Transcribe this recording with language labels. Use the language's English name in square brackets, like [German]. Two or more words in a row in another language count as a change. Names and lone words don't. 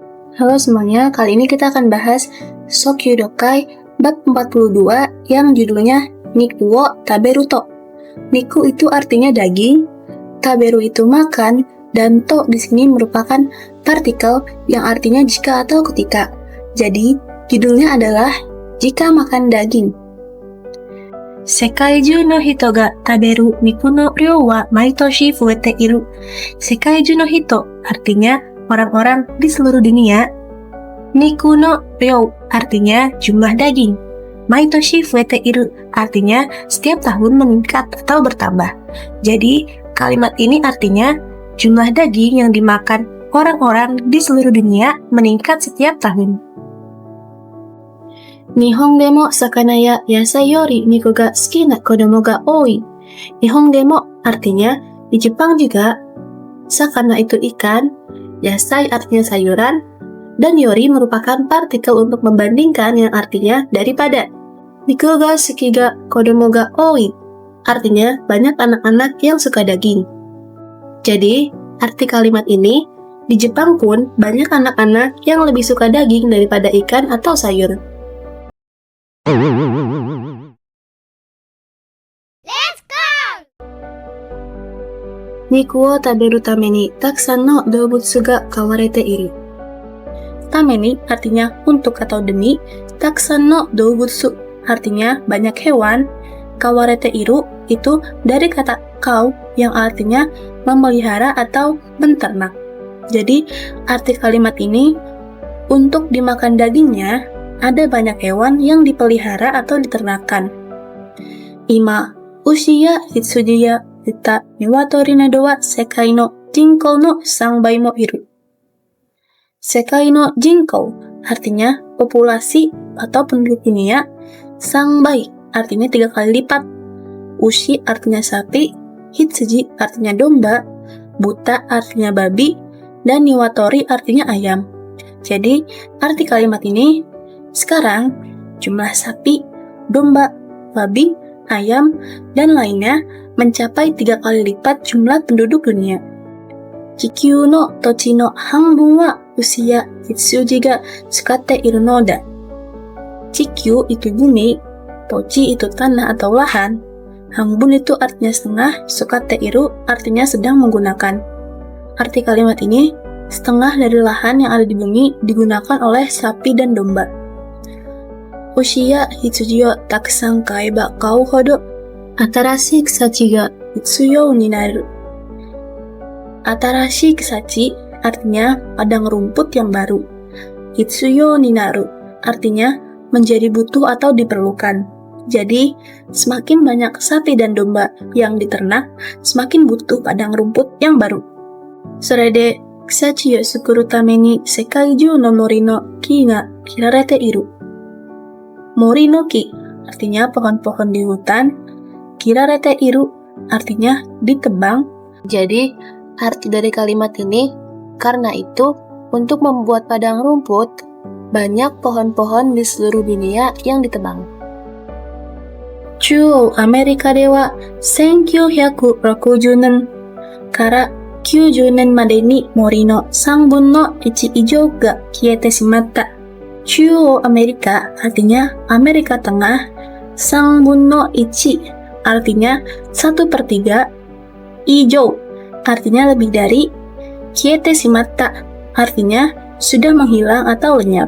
[Indonesian] Halo semuanya, kali ini kita akan bahas Shokyudokai bab 42 yang judulnya Niku wo taberu to. Niku itu artinya daging, taberu itu makan, dan to di sini merupakan partikel yang artinya jika atau ketika. Jadi, judulnya adalah jika makan daging. [Japanese] 世界中の人が食べる肉の量は毎年増えている. 世界中の人 [Indonesian] artinya orang-orang di seluruh dunia. [Japanese] 肉の量 [Indonesian] artinya jumlah daging. [Japanese] 毎年増えている [Indonesian] artinya setiap tahun meningkat atau bertambah. Jadi kalimat ini artinya jumlah daging yang dimakan orang-orang di seluruh dunia meningkat setiap tahun. [Japanese] 日本でも魚や野菜より肉が好きな子供が多い. 日本でも [Indonesian] artinya di Jepang juga. Sakana itu ikan, yasai artinya sayuran, dan yori merupakan partikel untuk membandingkan yang artinya daripada. [Japanese] 肉が好きが子供が多い [Indonesian] artinya banyak anak-anak yang suka daging. Jadi, arti kalimat ini di Jepang pun banyak anak-anak yang lebih suka daging daripada ikan atau sayur. [English] Let's go! [Japanese] 肉を食べるために沢山の動物が飼われている. ために [Indonesian] artinya untuk atau demi, [Japanese] 沢山の動物 [Indonesian] artinya banyak hewan, [Japanese] 飼われている [Indonesian] itu dari kata kau yang artinya memelihara atau menternak. Jadi arti kalimat ini untuk dimakan dagingnya ada banyak hewan yang dipelihara atau diternakan. [Japanese] 今、牛や羊やいた鶏などは世界の人口の3倍もいる. 世界の人口 [Indonesian] artinya populasi atau penduduk dunia, [Japanese] 3倍 [Indonesian] artinya 3 kali lipat, ushi artinya sapi, hitsuji artinya domba, buta artinya babi, dan niwatori artinya ayam. Jadi arti kalimat ini sekarang jumlah sapi, domba, babi, ayam, dan lainnya mencapai 3 kali lipat jumlah penduduk dunia. [Japanese] 地球の土地の半分は牛や羊が使っているのだ. [Indonesian] Chikyuu itu bumi, tochi itu tanah atau lahan, hanbun itu artinya setengah, [Japanese] 使っている [Indonesian] artinya sedang menggunakan. Arti kalimat ini, setengah dari lahan yang ada di bumi digunakan oleh sapi dan domba. [Japanese] 牛や羊を沢山飼えば飼うほど新しい草地がうつようになる. 新しい草地 [Indonesian] artinya padang rumput yang baru. [Japanese] 必要になる [Indonesian] artinya menjadi butuh atau diperlukan. Jadi, semakin banyak sapi dan domba yang diternak, semakin butuh padang rumput yang baru. [Japanese] それで草地をすくるために世界中の森の木が切られている. 森の木 [Indonesian] artinya pohon-pohon di hutan, [Japanese] 切られている [Indonesian] artinya ditebang. Jadi, arti dari kalimat ini, karena itu, untuk membuat padang rumput, banyak pohon-pohon di seluruh dunia yang ditebang. [Japanese] 中央アメリカでは1960年から90年までに森の3分の1以上が消えてしまった。 [Indonesian] Chuo Amerika artinya Amerika Tengah, 3 分の1 artinya 1/3, ijou artinya lebih dari, [Japanese] 消えてしまった [Indonesian] artinya sudah menghilang atau lenyap.